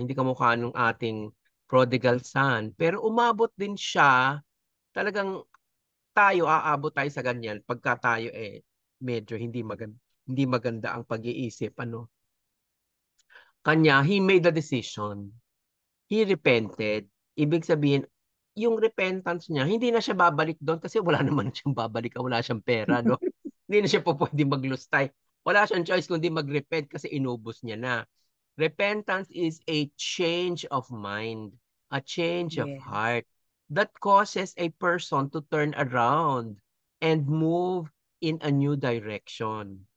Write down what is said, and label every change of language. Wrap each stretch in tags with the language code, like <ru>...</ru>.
<tl>Hindi kamukha nung ating prodigal son. Pero umabot din siya, talagang aabot tayo sa ganyan pagka tayo medyo hindi maganda ang pag-iisip. Kanya,</tl> <en>he made a decision. He repented.</en> <tl>Ibig sabihin, yung repentance niya, hindi na siya babalik doon kasi wala naman siyang babalik, wala siyang pera, no? Hindi na siya po pwede maglustay. Wala siyang choice kundi mag-repent kasi inubos niya na.</tl> <en>Repentance is a change of mind, a change of Yes. heart that causes a person to turn around and move in a new direction.</en>